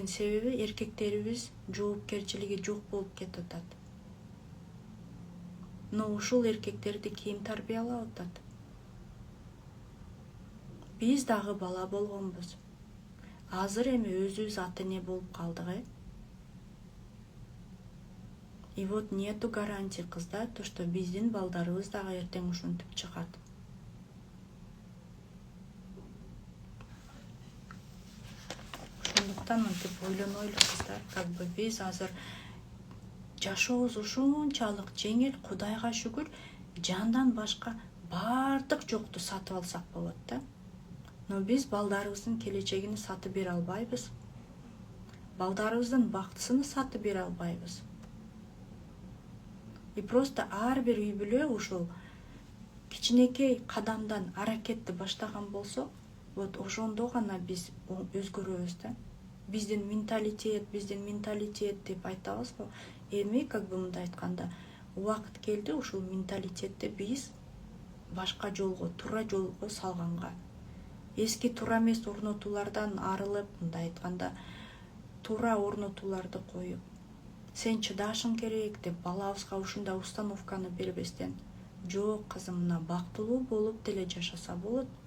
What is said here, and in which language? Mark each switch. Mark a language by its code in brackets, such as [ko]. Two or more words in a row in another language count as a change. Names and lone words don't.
[ky] Себеби эркектерибиз жоопкерчилиги жок болуп кетип атат. Но ушул эркектерди ким тарбиялап атат? Биз дагы бала болгонбуз. Азыр эми өзүбүз ата-эне болуп калдык. [ru] И вот нету гарантии, [ky] кыздар, [ru] то, что [ky] биздин балдарыбыз дагы эртең ушинтип чыгат. Ошондуктан мынтип ойлонойлу кыздар, [ru] как бы [ky] биз азыр жашообуз ушунчалык жеңил, Кудайга шүгүр, жандан башка бардык жокту сатып алсак болот да. Но биз балдарыбыздын келечегин сатып бере албайбыз. Балдарыбыздын бактысын сатып бере албайбыз. [ru] И просто [ky] ар бир үй бүлө ушул кичинекей кадамдан аракетти баштаган болсо, вот ошондо гана биз өзгөрөбүз да. Биздин менталитет деп айтабыз го. Эми [ru] как бы [ky] мындай айтканда, убакыт келди ушул менталитетти биз башка жолго, туура жолго салганга. Эски туура эмес орнотуулардан арылып, мындай айтканда, туура орнотууларды коюп, сен чыдашың керек деп балабызга ушундай установканы бербестен, жок кызым, мына бактылуу болуп деле жашаса болот.